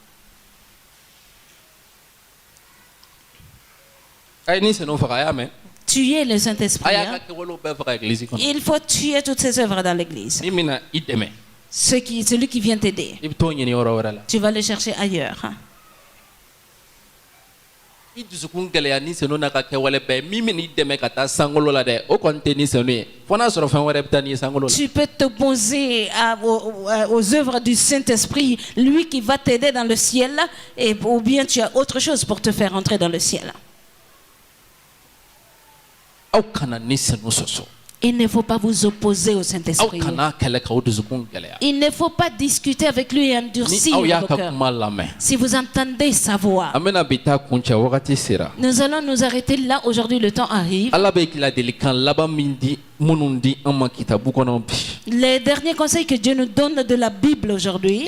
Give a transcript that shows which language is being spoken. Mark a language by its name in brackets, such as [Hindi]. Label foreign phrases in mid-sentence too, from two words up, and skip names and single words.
[French] Tuer le Saint-Esprit. Il faut tuer toutes ces œuvres dans l'église. Celui qui vient t'aider, tu vas le chercher ailleurs. [Bambara] I dusukun gɛlɛya ni senu na ka kɛwale bɛɛ min bɛ n'i dɛmɛ ka taa sankolo la dɛ o kɔni tɛ ni senu ye fo n'a sɔrɔ fɛn wɛrɛ bɛ taa n'i ye sankolo la. [French] Tu peux t'opposer aux œuvres du Saint-Esprit, lui qui va t'aider dans le ciel, ou bien tu as autre chose pour te faire entrer dans le ciel. [Bambara] Aw kana ni senu sɔsɔ. [French] Il ne faut pas vous opposer au Saint-Esprit. Il ne faut pas discuter avec lui et endurcir vos cœurs. Si vous entendez sa voix. Nous allons nous arrêter là. Aujourd'hui, le temps arrive. Les derniers conseils que Dieu nous donne de la Bible aujourd'hui.